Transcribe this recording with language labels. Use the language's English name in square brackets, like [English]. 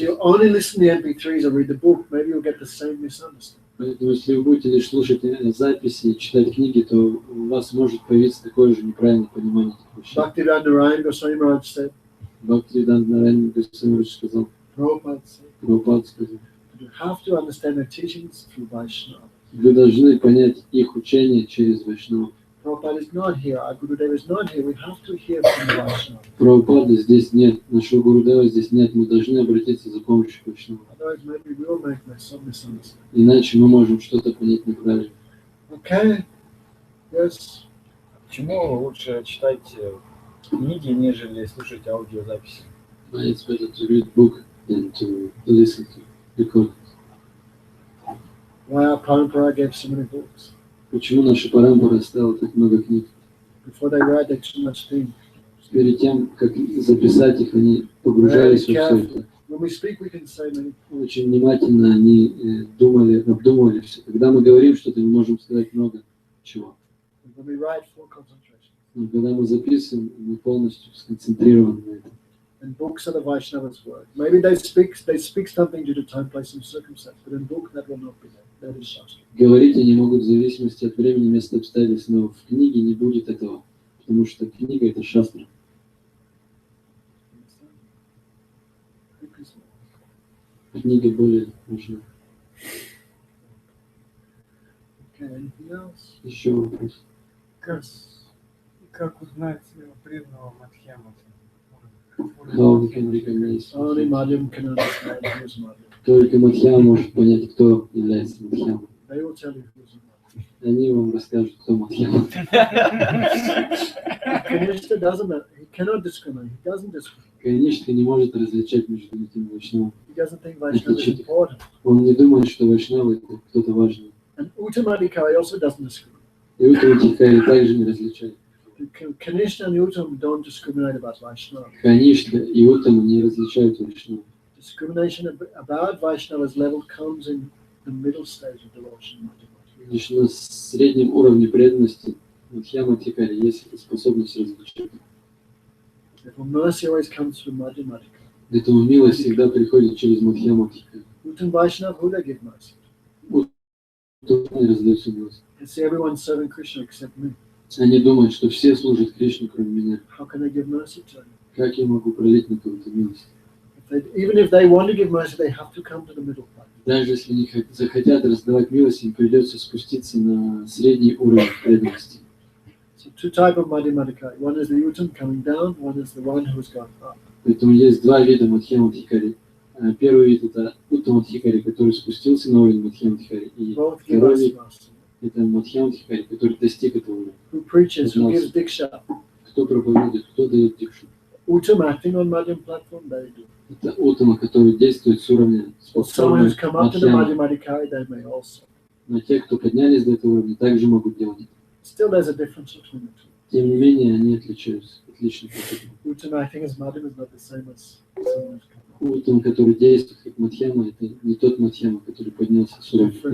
[English] you only listen to the MP3s or read the book, maybe you'll get the same misunderstanding. [Russian] Поэтому, если вы будете лишь слушать записи и читать книги, то у вас может появиться такое же неправильное понимание этих вещей. [English] Bhaktivedanta Narayan Goswami Maharaj said, [Russian] Бхактивиданта Нарайана Госвами сказал, [English] Prabhupada said, [Russian] Прабхупад сказал, [English] but you have to understand their teachings through Vaishnava. [Russian] вы должны понять их учение через Вайшнава. [English] Prabhupada is not here, our Gurudev is not here, we have to hear from Vaishnava. [Russian] Прабхупады здесь нет, нашего Гурудева здесь нет, мы должны обратиться за помощью к Вайшнаву. [English] Otherwise, maybe we will make some misunderstanding. [Russian] Иначе мы можем что-то понять неправильно. [English] Okay? Yes. [Russian] Почему лучше читать книги, нежели слушать аудиозаписи? [English] Why it's better to read book than to listen to recordings? Why our Parampara gave so many books? [Russian] Почему наша парампара оставила так много книг? [English] Before they write, they too much think. [Russian] Перед тем, как записать их, они погружались во все это. [English] When we speak, we can say many. [Russian] Очень внимательно они думали, обдумывали все. Когда мы говорим что-то, мы можем сказать много чего. [English] When we write, full concentration. [Russian] Но когда мы записываем, мы полностью сконцентрированы на этом. [English] And books are the Vaishnava's word. Maybe they speak something due to time, place, and circumstance, but in book that will not be there. That is Shastra. [Russian] Говорить они могут в зависимости от времени, места, обстоятельств, но в книге не будет этого, потому что книга — это шастра. Книга более важна. [English] Okay, anything else? [Russian] Еще вопрос. Как узнать преданного Мадхьямата? [English] How we can recognize? Only Madhyam can understand who is Madhyam. [Russian] Только Мадхьяма может понять, кто является Мадхьямой. [English] They will tell you who is Madhyam. [Russian] Они вам расскажут, кто Мадхьяма. [English] Kanishta doesn't matter. He cannot discriminate. He doesn't discriminate. [Russian] Канишка не может различать между этими вайшнавами. [English] He doesn't think Vaishnava is important. [Russian] Он не думает, что вайшнава — это кто-то важный. [English] And Uttamadikari also doesn't discriminate. [Russian] И Уттамадхикари также не различает. [English] Kanishta and Uttam don't discriminate about Vaishnava. [Russian] Канишка и Уттама не различают вайшнаву. [English] Discrimination about Vaishnava's level comes in the middle stage of devotion. [Russian] Лишь на среднем уровне преданности Мадхьямадхикари есть эта способность различать. [English] Therefore, mercy always comes through Madhyamadika. [Russian] Поэтому милость всегда приходит через Мадхьямадхикари. [English] Uttam Vaishnava, who they give mercy? [Russian] Тут не раздается милость. [English] They say everyone's serving Krishna except me. [Russian] Они думают, что все служат Кришне, кроме меня. [English] How can they give mercy to him? [Russian] Как я могу пролить на кого-то милость? [English] Even if they want to give mercy, they have to come to the middle part. [Russian] Даже если они захотят раздавать милость, им придется спуститься на средний уровень преданности. [English] So two types of Madhyamadikari. One is the Uttam coming down, one is the one who's gone up. [Russian] Поэтому есть два вида Мадхьямадхикари. Первый вид — это Уттамадхикари, который спустился на уровень Мадхьямадхикари. И второй вид — это Мадхьямадхикари, который достиг этого уровня. [English] Who preaches, who gives diksha. [Russian] Кто проповедует, кто дает дикшу. [English] Uttam acting on Madhyam platform, they do. [Russian] Это Уттама, который действует с уровня [English] Someone who's come up to the [Russian] Мадхьямы. [English] Madhyamadikari, they may also. [Russian] Но те, кто поднялись до этого уровня, также могут делать это. [English] Still, there's a difference between the two. [Russian] Тем не менее, они отличаются. Отлично. [English] Uttam acting as Madhyam is not the same as someone who's come up. [Russian] Уттам, который действует как Мадхьяма, это не тот Мадхьяма, который поднялся с уровня.